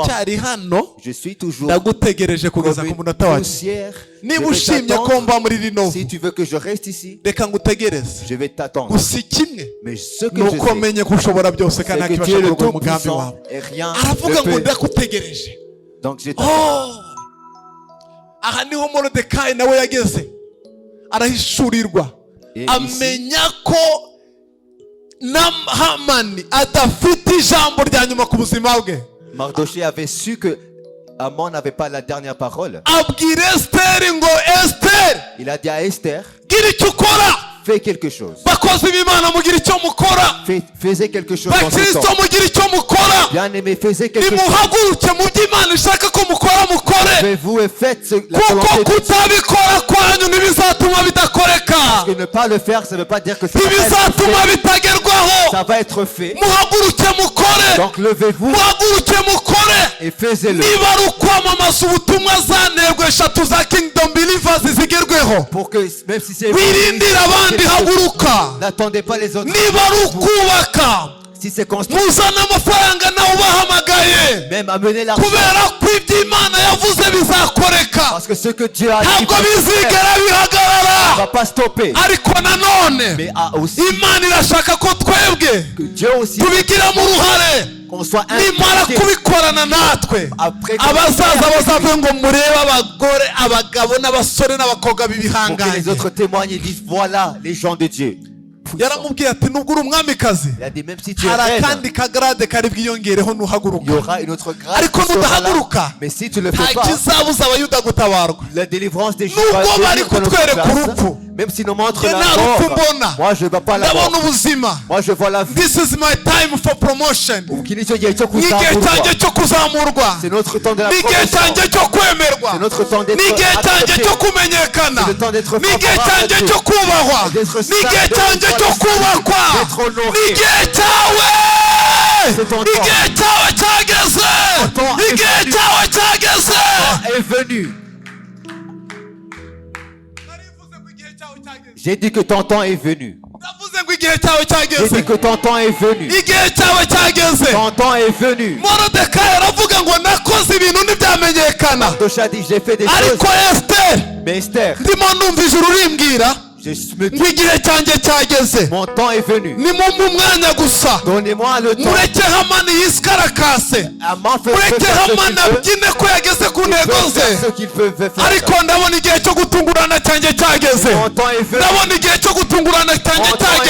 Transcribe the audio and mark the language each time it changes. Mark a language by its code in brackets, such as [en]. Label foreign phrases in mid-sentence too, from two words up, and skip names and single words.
[fr] Je suis toujours comme une poussière. Si tu veux que je reste ici, je vais t'attendre. Mais ce que je sais, c'est que Dieu est le Tout-Puissant et rien ne peut. Donc je t'attends. [rw] Aha niho Moridekayi nawe yageze arahishurirwa amenya ko Hamani adafite ijambo rya nyuma ku buzima bwe. [fr] Mardochée avait su que Haman n'avait pas la dernière parole. [rw] Abwira Esther ngo Esther, [fr] il a dit à Esther, [rw] gira icyo ukora, [fr] fais quelque chose. [rw] Bakozi b'Imana mugira icyo mukora, [fr] faisais quelque chose dans ce temps. [rw] Mugira icyo mukora, [fr] bien-aimé, faisais quelque chose. [rw] Nimuhaguruke mu by'Imana ishaka ko mukora mukore. [fr] Levez-vous et faites la volonté de Dieu. [rw] Kutabikora kwanyu ntibizatuma bidakoreka. [fr] Parce que ne pas le faire, ça ne veut pas dire que ça va être fait. Ça va être fait. [rw] Muhaguruke mukore. [fr] Donc levez-vous. [rw] Muhaguruke mukore. [fr] Et faisez-le. [rw] Niba ari ukwamamaza ubutumwa zanerwe eshatu za Kingdom Believers zigerweho. [fr] Pour que même si c'est [rw] wirindira abandi haguruka. [fr] N'attendez pas les autres. [rw] Niba ari ukubaka. [fr] Si c'est construit. [rw] Muzana amafaranga nawe ubahamagaye. [fr] Même amener l'argent. [rw] Kubera ko iby'Imana yavuze bizakoreka. [fr] Parce que ce que Dieu a dit. [rw] Ntabwo bizigera bihagarara. [fr] Va pas stopper. [rw] Ariko nanone. [fr] Mais aussi. [rw] Imana irashaka ko twebwe. [fr] Que Dieu aussi. [rw] Tubigiramo uruhare. [fr] Qu'on soit [rw] nimara kubikorana natwe abasaza bazavuga ngo murebe abagore abagabo n'abasore n'abakobwa b'ibihanganye. [fr] Les autres témoignent et disent voilà les gens de Dieu. [rw] Yaramubwiye ati nubwo uri umwamikazi hari akandi kagrade kari bwiyongereho nuhaguruka. Ariko nudahaguruka [fr] mais si tu le fais pas, [rw] kizabuza abayuda gutabarwa. [fr] La délivrance des Juifs [rw] nubwo bari kutwereka urupfu. [fr] Même si nous montrent la mort, moi je ne vois pas la mort. Moi je vois la vie. [en] This is my time for promotion. [fr] C'est notre temps de la promotion. C'est notre temps d'être accepté. C'est le temps d'être favorable. D'être saint, d'être honoré. C'est ton temps est venu. J'ai dit que ton temps est venu. J'ai dit que ton temps est venu. [rw] cyageze. [fr] Ton temps est venu. [rw] Moridekayi aravuga ngo nakoze ibintu ntibyamenyekana. [fr] Mardochée dit j'ai fait des choses. [rw] Ariko Esther, [fr] Mais Esther, [rw] ndimo numva ijuru rimbwira [fr] je me [rw] ngo igihe cyanjye cyageze. [fr] mon temps est venu. [rw] Nimumpe umwanya gusa. [fr] Donnez-moi le temps. [rw] Mureke Hamani yisikarakase. [fr] Aman fait [rw] Mureke [fr] faire ce [rw] Hamani [fr] qu'il veut. [rw] abyine ko yageze ku [fr] Il [rw] ntego [fr] peut faire [rw] ze. [fr] ce qu'il veut faire. [rw] Ariko ndabona igihe cyo gutungurana cyanjye cyageze. [fr] Mon temps est venu. [rw] Ndabona igihe cyo gutungurana cyanjye [fr] Mon temps est